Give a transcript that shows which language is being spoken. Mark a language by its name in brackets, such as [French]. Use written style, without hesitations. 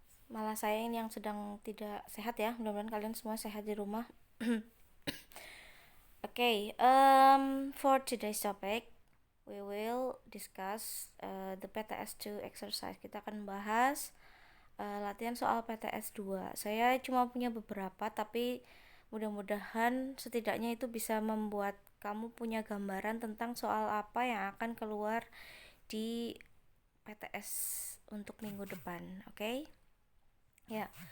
[Indonesian] Malah saya ini yang sedang tidak sehat ya. Mudah-mudahan kalian semua sehat di rumah. [English] Okay, for today's topic, we will discuss the PTS2 exercise. [Indonesian] Kita akan bahas latihan soal PTS 2. Saya cuma punya beberapa, tapi mudah-mudahan setidaknya itu bisa membuat kamu punya gambaran tentang soal apa yang akan keluar di PTS untuk minggu depan. Oke? Ya.